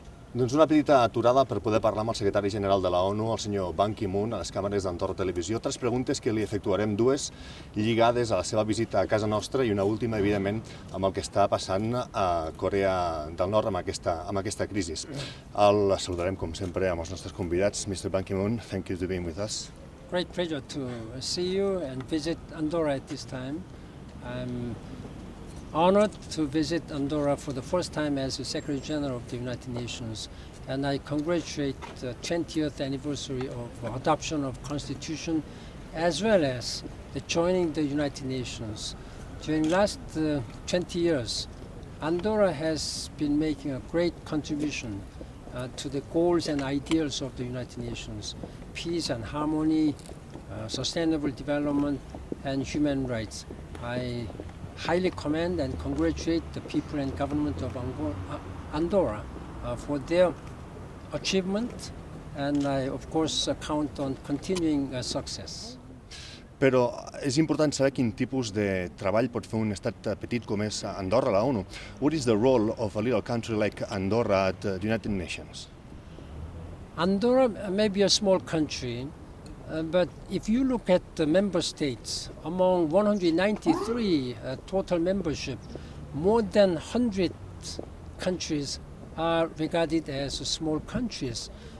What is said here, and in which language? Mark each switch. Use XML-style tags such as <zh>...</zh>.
<ca>Doncs una petita aturada per poder parlar amb el secretari general de la ONU, el senyor Ban Ki-moon, a les càmeres d'Andorra Televisió. 3 preguntes que li efectuarem, 2 lligades a la seva visita a casa nostra i una última, evidentment, amb el que està passant a Corea del Nord amb aquesta crisi. El saludarem, com sempre, amb els nostres convidats.</ca> <en>Mr. Ban Ki-moon, thank you for being with us. Great pleasure to see you and visit Andorra at this time. I'm honored to visit Andorra for the first time as the Secretary General of the United Nations, and I congratulate the 20th anniversary of adoption of Constitution as well as the joining the United Nations. During the last 20 years, Andorra has been making a great contribution to the goals and ideals of the United Nations: peace and harmony, sustainable development, and human rights. I highly commend and congratulate the people and government of Andorra for their achievement, and I of course count on continuing success.</en> <ca>Però és important saber quin tipus de treball pot fer un estat petit com és Andorra, la ONU.</ca> <en>What is the role of a little country like Andorra at the United Nations? Andorra may be a small country, but if you look at the member states, among 193 total membership, more than 100 countries are regarded as small countries.</en>